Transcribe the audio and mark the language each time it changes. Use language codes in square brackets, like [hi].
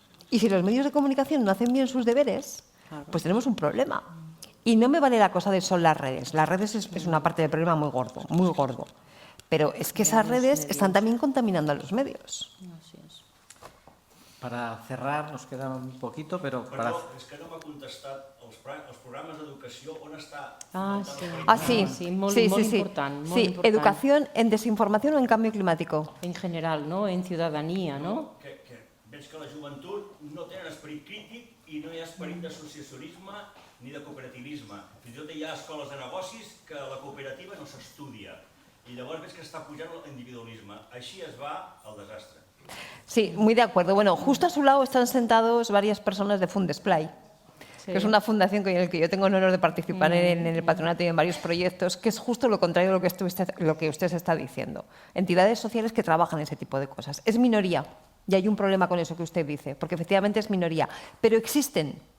[es] Y si los medios de comunicación no hacen bien sus deberes, pues tenemos un problema. Y no me vale la cosa de son las redes. Las redes es una parte del problema muy gordo, muy gordo. Pero es que esas redes están también contaminando a los medios. Para cerrar, nos queda un poquito, però... [ca] Perdó, és que no m'ha contestat els programes d'educació on està... Sí, molt important. [es] Sí, educación en desinformación o en cambio climático. En general, ¿no? En ciudadanía, ¿no? [ca] Que veig que la joventut no tenen esperit crític i no hi ha esperit d'associacionisme ni de cooperativisme. Fins i tot hi ha escoles de negocis que la cooperativa no s'estudia. I llavors veig que està pujant l'individualisme. Així es va al desastre. [es] Sí, muy de acuerdo. Bueno, justo a su lado están sentados varias personas de Fundesplay, que es una fundación con la que yo tengo el honor de participar en el patronato y en varios proyectos, que es justo lo contrario de lo que usted está diciendo. Entidades sociales que trabajan en ese tipo de cosas. Es minoría, y hay un problema con eso que usted dice, porque efectivamente es minoría, pero existen.